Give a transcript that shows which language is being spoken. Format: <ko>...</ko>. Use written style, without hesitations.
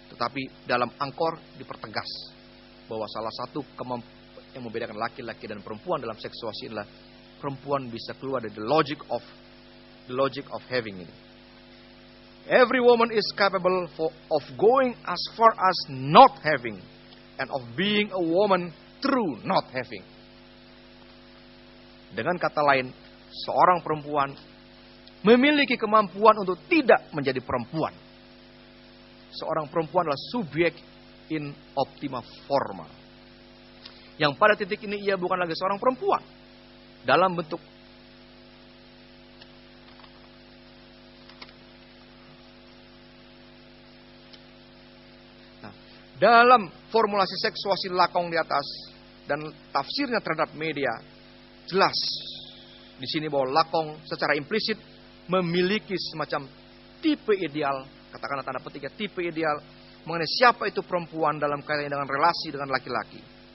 <id>Tetapi dalam Angkor dipertegas bahwa salah satu yang membedakan laki-laki dan perempuan dalam seksuasi adalah perempuan bisa keluar dari</id> <en>the logic of having</en> <id>ini.</id> <en>Every woman is capable of going as far as not having and of being a woman through not having.</en> <id>Dengan kata lain, seorang perempuan memiliki kemampuan untuk tidak menjadi perempuan. Seorang perempuan adalah subjek</id> <la>in optima forma.</la> <id>Yang pada titik ini ia bukan lagi seorang perempuan. Dalam bentuk dalam formulasi seksuasi Lakong di atas dan tafsirnya terhadap media, jelas di sini bahwa Lakong secara implisit memiliki semacam tipe ideal, katakanlah tanda petik ya, tipe ideal mengenai siapa itu perempuan dalam kaitannya dengan relasi dengan laki-laki.</id>